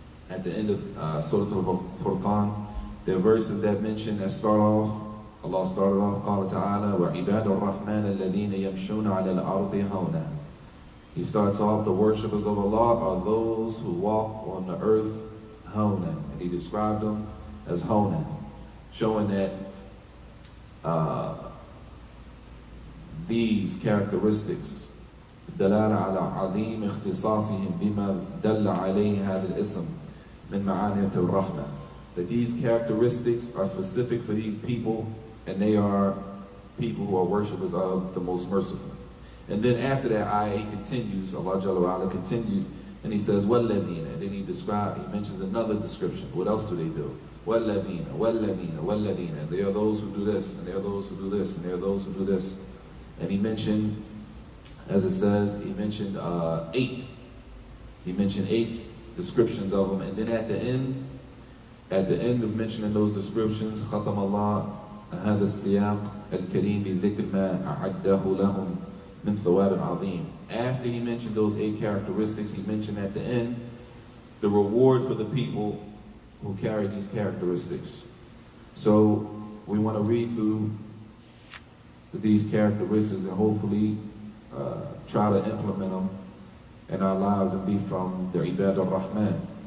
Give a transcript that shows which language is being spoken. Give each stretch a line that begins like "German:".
English: At the end of Surah Al-Furqan, there are verses that mention, that start off, Allah started off,
Arabic: قال تعالى وَعِبَادُ الرَّحْمَنِ الَّذِينَ يَمْشُونَ عَلَى الْأَرْضِ هَوْنًا.
English: He starts off, the worshippers of Allah are those who walk on the earth hawnan. And he described them as hawnan, showing that these characteristics
Arabic: دلالة على عظيم اختصاصهم بما دل عليه هذا الاسم من معاني الرحمة.
English: That these characteristics are specific for these people, and they are people who are worshippers of the most merciful. And then after that ayah, he continues, Allah Jalla wa Ala continued, and he says,
Arabic: وَالَّذِينَ.
English: And then he mentions another description. What else do they do?
Arabic: وَالَّذِينَ, وَالَّذِينَ, وَالَّذِينَ.
English: They are those who do this, and they are those who do this, and they are those who do this. And he mentioned, as it says, he mentioned 8. He mentioned 8 descriptions of them. And then at the end of mentioning those descriptions,
Arabic: ختم الله هذا السياق الكريم بذكر ما أعده لهم من ثواب عظيم.
English: After he mentioned those 8 characteristics, he mentioned at the end the reward for the people who carry these characteristics. So we want to read through these characteristics and hopefully try to implement them in our lives and be from the Ibad al-Rahman.